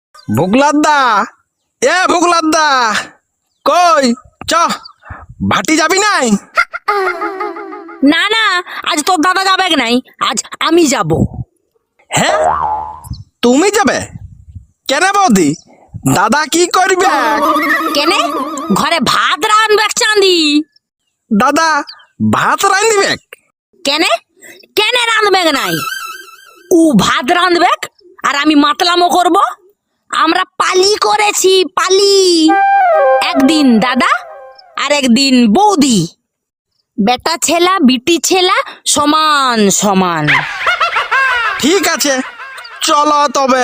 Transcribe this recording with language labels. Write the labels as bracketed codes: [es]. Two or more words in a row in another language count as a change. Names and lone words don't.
[bn] ভুগলাদা, ভুগলাদা, কই চ ভাটি যাবি নাই? না না, আজ তোর দাদা যাবে নাই, আজ আমি যাব। হ্যাঁ, তুমি যাবে কেন বৌদি? দাদা কি করবে? কেনে ঘরে ভাত রাঁধবে চাঁদি। দাদা ভাত রাঁধবে? কেনে কেনে রাঁধবে নাই? ও ভাত রাঁধবে আর আমি মাতলামো করব। আমরা পালি করেছি, পালি। একদিন দাদা আর একদিন বৌদি, বেটা ছেলা বিটি ছেলা সমান সমান। ঠিক আছে, চলো তবে।